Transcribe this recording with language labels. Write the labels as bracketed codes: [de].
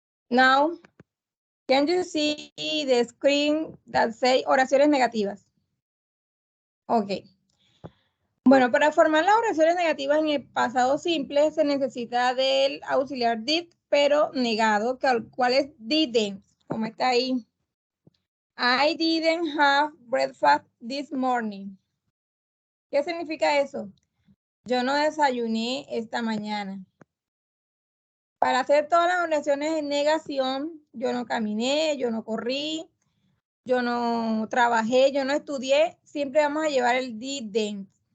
[en] Now, can you see the screen that say [es] oraciones negativas? [en] Ok. [es] Bueno, para formar las oraciones negativas en el pasado simple se necesita del auxiliar did, pero negado, cual es didn't, como está ahí. [en] I didn't have breakfast this morning. [es] ¿Qué significa eso? Yo no desayuné esta mañana. Para hacer todas las oraciones en negación, yo no caminé, yo no corrí, yo no trabajé, yo no estudié, siempre vamos a llevar el didn't.